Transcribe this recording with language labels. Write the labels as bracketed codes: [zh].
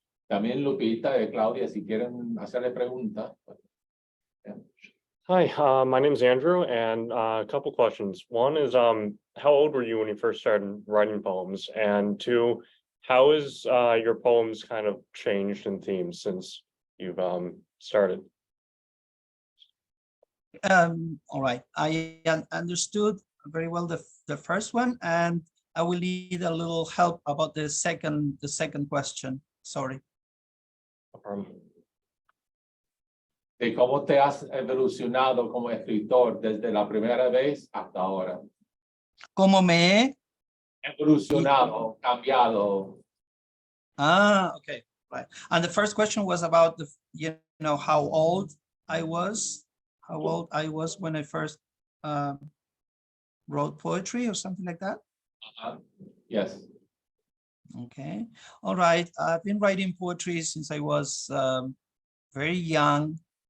[es] También Lupita y Claudia, si quieren hacerle preguntas. [en] Yeah. Hi, my name's Andrew, and a couple questions. One is, how old were you when you first started writing poems? And two, how has your poems kind of changed in themes since you've started? All right. I understood very well the first one, and I will need a little help about the second question. Sorry. No problem. [es] De cómo te has evolucionado como escritor desde la primera vez hasta ahora. ¿Cómo me he? Evolucionado, cambiado. [en] Okay, right. And the first question was about the, how old I was, when I first wrote poetry or something like that. Yes. Okay, all right. I've been writing poetry since I was very young.